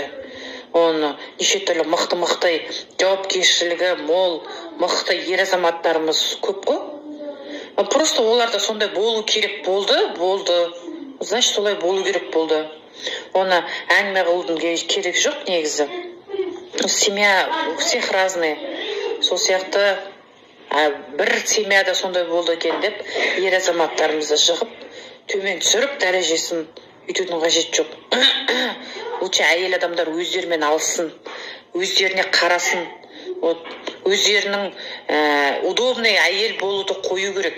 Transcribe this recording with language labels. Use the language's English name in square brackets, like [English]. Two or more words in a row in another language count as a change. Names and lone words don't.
[Kazakh] Оны неше түрлі мықты жауапкершілігі мол, мықты ер азаматтарымыз көп қой. Просто оларда сондай болу керек болды. значит солай болу керек болды. Оны әңгіме қылудың керек жоқ негізі. [Russian] Семья у всех разные. [Kazakh] Сол сияқты бір семьяда сондай болды екен деп ер азаматтарымызды жығып төмен түсіріп дәрежесін үйтудің қажеті жоқ. Лучше әйел адамдар өздерімен алсын, өздеріне қарасын, өздерінің удобный әйел болуды қою керек.